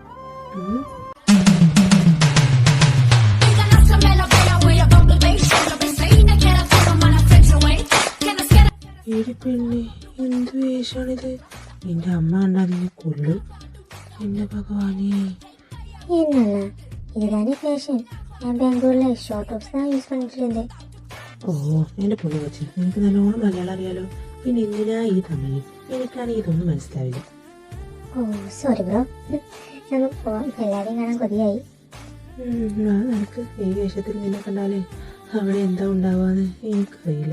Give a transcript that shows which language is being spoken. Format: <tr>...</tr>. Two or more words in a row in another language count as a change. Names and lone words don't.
<ml>ഒരു പെണ്ണെ, എന്ത് വേഷാണിത്? നിന്റെ അമ്മ കണ്ടാ നിന്നെ കൊല്ലും. എന്റെ ഭഗവാനേ.</ml> <ta>என்னண்ணா இதுதானே ஃபேஷன். நான் பெங்களூரில்</ta> <en>short tops</en> <ta>தான் யூஸ் பண்ணிட்டு இருந்தேன்.</ta> <ml>ഓ എന്റെ പൊന്നു കൊച്ചി, നിനക്ക് നല്ലോണം മലയാളം അറിയാലോ. പിന്നെ എന്തിനാ ഈ തമിഴ്? എനിക്കാണെങ്കിൽ ഇതൊന്നും മനസ്സിലാവില്ല. ഓ</ml> <en>sorry bro,</en> <ml>നമുക്ക് പോവാം. എല്ലാവരെയും കാണാൻ കൊതിയായി. നിനക്ക് ഈ വേഷത്തിൽ നിന്നെ കണ്ടാലേ അവിടെ എന്താ ഉണ്ടാവാന്ന് എനിക്കറിയില്ല.</ml>